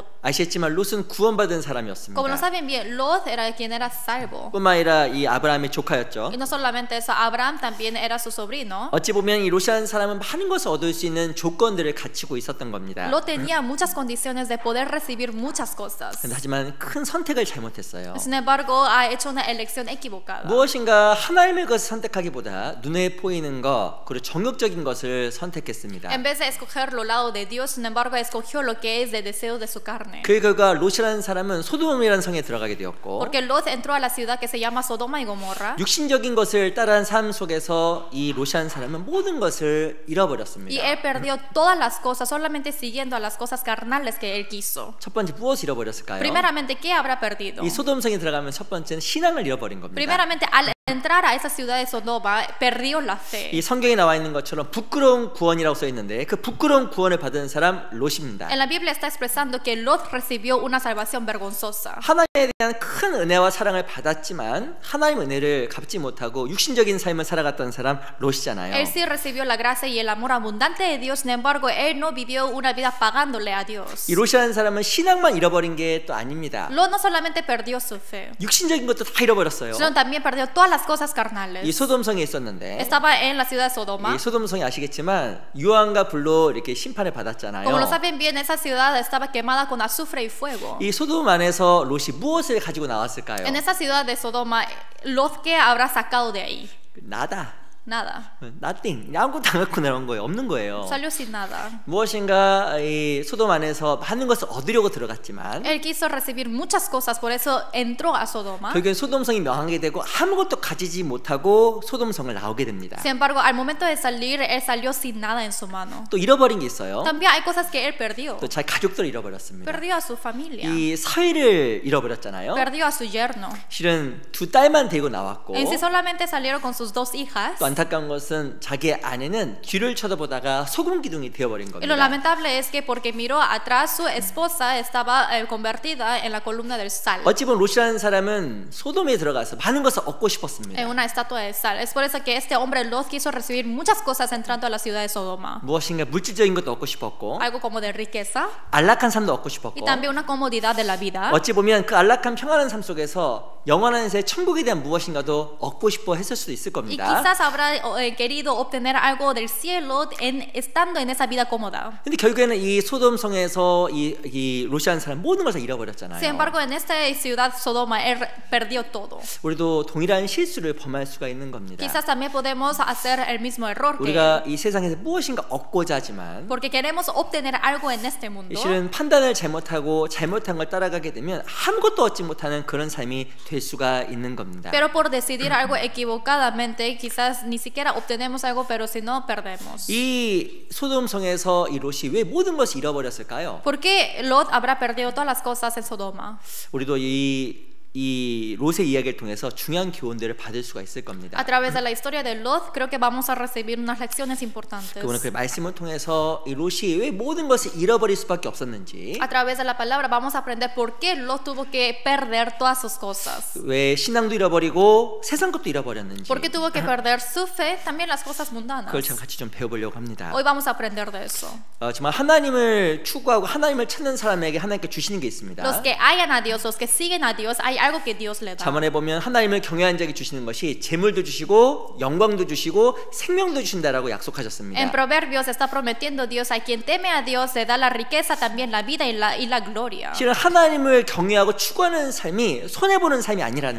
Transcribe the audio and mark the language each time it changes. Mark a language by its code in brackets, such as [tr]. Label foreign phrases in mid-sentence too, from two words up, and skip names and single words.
[ko] 아시겠지만 롯은 구원받은 [es] Como lo [ko] 사람이었습니다. [es] saben bien, Lot era quien era salvo. [ko] 뿐만 아니라 이 아브라함의 조카였죠. [es] Y no solamente eso, Abraham también era su sobrino. [ko] 어찌 보면 이 롯이라는 사람은 많은 것을 얻을 수 있는 조건들을 갖추고 있었던 겁니다. [es] Lot tenía muchas condiciones de poder recibir muchas cosas. [ko] 하지만 큰 선택을 잘못했어요. [es] Sin embargo, ha hecho una elección equivocada. [ko] 무엇인가 하나님의 것을 선택하기보다 눈에 보이는 것 그리고 정욕적인 것을 선택했습니다. [es] En vez de escoger lo lado de Dios, sin embargo, escogió lo que es de deseo de su carne. [ko] 그 결과 롯이라는 사람은 소돔이라는 성에 들어가게 되었고 [es] Porque Lot entró a la ciudad que se llama Sodoma y Gomorra. [ko] 육신적인 것을 따라한 삶 속에서 이 롯이라는 사람은 모든 것을 잃어버렸습니다. [es] Y él perdió todas las cosas solamente siguiendo a las cosas carnales que él quiso. [ko] 첫 번째 무엇을 잃어버렸을까요? [es] Primeramente, ¿qué habrá perdido? [ko] 이 소돔성에 들어가면 첫 번째는 신앙을 잃어버린 겁니다. [es] Primeramente, al entrar a esa ciudad de Sodoma, perdió la fe. [ko] 이 성경에 나와 있는 것처럼 부끄러운 구원이라고 써 있는데 그 부끄러운 구원을 받은 사람 롯입니다. [es] En la Biblia está expresando que Lot recibió una salvación vergonzosa. [ko] 하나님에 대한 큰 은혜와 사랑을 받았지만 하나님 은혜를 갚지 못하고 육신적인 삶을 살아갔던 사람 롯이잖아요. [es] Él sí recibió la gracia y el amor abundante de Dios, sin embargo, él no vivió una vida pagándole a Dios. [ko] 이 롯이라는 사람은 신앙만 잃어버린 게 또 아닙니다. [es] Lot no solamente perdió su fe, [ko] 육신적인 것도 다 잃어버렸어요. [es] sino también perdió todas las cosas [ko] 이 [es] carnales. [ko] 소돔성에 있었는데 [es] Estaba en la ciudad de Sodoma. [ko] 이 소돔성이 아시겠지만 유황과 불로 이렇게 심판을 받았잖아요. [es] Como lo saben bien, esa ciudad estaba quemada con azufre y fuego. [ko] 이 소돔 안에서 롯이 무엇을 가지고 나왔을까요? [es] En esa ciudad de Sodoma, Lot, ¿qué habrá sacado de ahí? 나다. Nada. [en] nothing. [ko] 아무것도 안 갖고 나온 거예요. 없는 거예요. [es] Salió sin nada. [ko] 무엇인가 이 소돔 안에서 많은 것을 얻으려고 들어갔지만 [es] Él quiso recibir muchas cosas, por eso entró a Sodoma. [ko] 결국엔 소돔성이 명하게 되고 아무것도 가지지 못하고 소돔성을 나오게 됩니다. [es] Sin embargo, al momento de salir, él salió sin nada en su mano. [ko] 또 잃어버린 게 있어요. [es] También hay cosas que él perdió. [ko] 또 자기 가족들을 잃어버렸습니다. [es] Perdió a su familia. [ko] 이 사위를 잃어버렸잖아요. [es] Perdió a su yerno. [ko] 실은 두 딸만 데리고 나왔고 [es] En sí solamente salieron con sus dos hijas. [ko] 또 안타까운 것은 자기 아내는 뒤를 쳐다보다가 소금 기둥이 되어버린 [es] Y lo [ko] 겁니다. [es] lamentable es que porque miró atrás su esposa estaba convertida en la columna del sal, [ko] 어찌 보면 롯이라는 사람은 소돔에 들어가서 많은 것을 얻고 싶었습니다. [es] en una estatua de sal. Es por eso que este hombre Lot quiso recibir muchas cosas entrando a la ciudad de Sodoma. [ko] 무엇인가 물질적인 것도 얻고 싶었고 [es] Algo como de riqueza [ko] 안락한 삶도 얻고 [es] y [ko] 싶었고 [es] también una comodidad de la vida. [ko] 어찌 보면 그 안락한 평안한 삶 속에서 영원한 새 천국에 대한 무엇인가도 얻고 싶어 했을 수도 있을 [es] Y [ko] 겁니다. [es] quizás habrá querido obtener algo del cielo estando en esa vida cómoda. [ko] 근데 결국에는 이 소돔성에서 이 롯이라는 사람 모든 것을 잃어버렸잖아요. [es] Sin embargo, en esta ciudad Sodoma, él perdió todo. [ko] 우리도 동일한 실수를 범할 수가 있는 겁니다. [es] Quizás también podemos hacer el mismo error que [ko] 우리가 [es] él, [ko] 이 세상에서 무엇인가 얻고자 하지만 [es] porque queremos obtener algo en este mundo. [ko] 실은 판단을 잘못하고 잘못한 걸 따라가게 되면 아무것도 얻지 못하는 그런 삶이 될 수가 있는 겁니다. [es] Pero por decidir algo equivocadamente, quizás ni siquiera obtenemos algo, pero si no, perdemos. [ko] 이 소돔성에서 이 롯이 왜 모든 것을 잃어버렸을까요? [es] ¿Por qué Lot habrá perdido todas las cosas en Sodoma? [ko] 우리도 이 롯의 이야기를 통해서 중요한 교훈들을 받을 수가 있을 겁니다. [es] A través de la historia de Lot, creo que vamos a recibir unas lecciones importantes. [ko] 오늘 그 말씀을 통해서 이 롯이 왜 모든 것을 잃어버릴 수밖에 없었는지, [es] A través de la palabra vamos a aprender por qué Lot tuvo que perder todas sus cosas. [ko] 왜 신앙도 잃어버리고 세상 것도 잃어버렸는지, [es] ¿Por qué tuvo que perder su fe? También las cosas mundanas. [ko] 그걸 참 같이 좀 배워보려고 합니다. [es] Hoy vamos a aprender de eso. [ko] 정말 하나님을 추구하고 하나님을 찾는 사람에게 하나님께 주시는 게 있습니다. [es] Los que hayan a Dios, los que siguen a Dios, hay algo que Dios le da. [ko] 잠언에 보면 하나님을 경외한 자에게 주시는 것이 재물도 주시고 영광도 주시고 생명도 주신다라고 약속하셨습니다. [es] En Proverbios está prometiendo Dios a quien teme a Dios se da la riqueza, también la vida y la gloria. [ko] 실은 하나님을 경외하고 추구하는 삶이 손해보는 삶이 아니라는